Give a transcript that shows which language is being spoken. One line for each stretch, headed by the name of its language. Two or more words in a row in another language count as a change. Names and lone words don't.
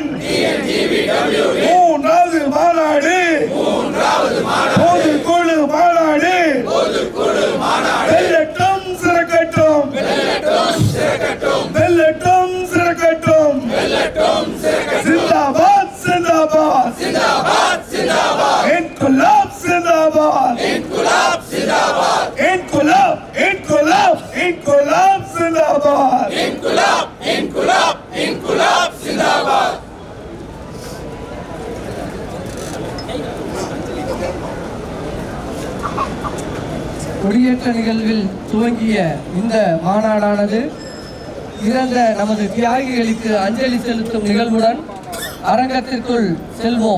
Tamil: TNGBWவின் மூன்றாவது மாநாடு, மூன்றாவது மாநாடு, பொதுக்குழு மாநாடு, பொதுக்குழு மாநாடு, வெல்லட்டும் சிறக்கட்டும், வெல்லட்டும் சிறக்கட்டும், வெல்லட்டும் சிறக்கட்டும். வெல்லட்டும் சிறக்கட்டும்.
Hindi: जिंदाबाद जिंदाबाद जिंदाबाद जिंदाबाद, इनकलाब जिंदाबाद इनकुलाब जिंदाबाद, इनकलाब इनकलाब इनकलाब जिंदाबाद इनकुलाब इनकुलाब इनकुलाब जिंदाबाद.
Tamil: கொடியேற்ற நிகழ்வில் துவங்கிய இந்த மாநாடானது இறந்த நமது தியாகிகளுக்கு அஞ்சலி செலுத்தும் நிகழ்வுடன் அரங்கத்திற்குள் செல்வோம்.